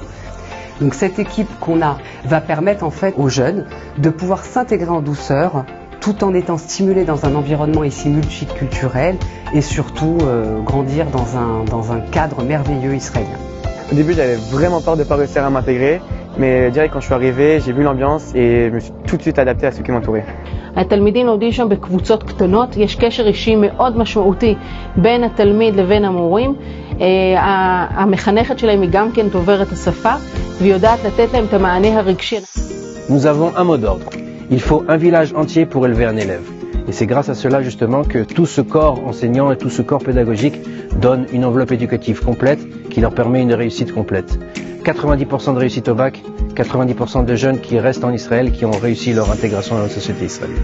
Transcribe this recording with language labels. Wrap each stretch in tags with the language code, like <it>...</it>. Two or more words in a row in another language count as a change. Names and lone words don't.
<fr>Donc cette équipe qu'on a va permettre en fait aux jeunes de pouvoir s'intégrer en douceur tout en étant stimulés dans un environnement ici multiculturel et surtout grandir dans un cadre merveilleux israélien. Au début, j'avais vraiment peur de ne pas réussir à m'intégrer, mais direct quand je suis arrivé, j'ai vu l'ambiance et je me suis tout de suite adapté à ceux qui m'entouraient.</fr> <he>התלמידים לומדים שם בקבוצות קטנות, יש קשר אישי מאוד משמעותי בין התלמיד לבין המורים. המחנכת שלהם היא גם כן דוברת השפה, והיא יודעת לתת להם את המענה הרגשי.</he> <fr>Nous avons un mot d'ordre. Il faut un village entier pour élever un élève. Et c'est grâce à cela justement que tout ce corps enseignant et tout ce corps pédagogique donne une enveloppe éducative complète qui leur permet une réussite complète. 90% de réussite au bac, 90% de jeunes qui restent en Israël qui ont réussi leur intégration dans la société israélienne.</fr>